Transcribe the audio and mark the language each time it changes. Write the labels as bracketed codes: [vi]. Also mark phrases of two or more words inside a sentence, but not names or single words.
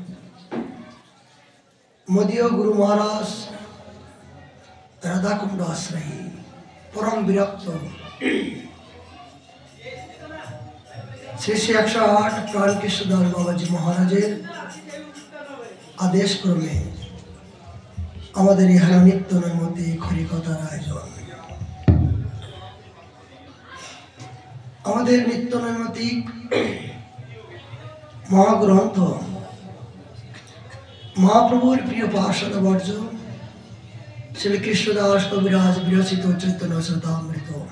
[bn] মদীয় গুরু মহারাজ রাধা কুণ্ড আশ্রয়ী পরম বিরক্ত শ্রী শ্রী 108 প্রাণ কৃষ্ণদাস বাবাজী মহারাজের আদেশ ক্রমে আমাদের ইহারা নিত্য নৈমিত্তিক হরিকথার আয়োজন। আমাদের নিত্য নৈমিত্তিক মহাগ্রন্থ মহাপ্রভুর প্রিয় পার্ষদ বর্জ শ্রী কৃষ্ণদাস কবিরাজ বিরচিত চৈতন্য চরিতামৃত।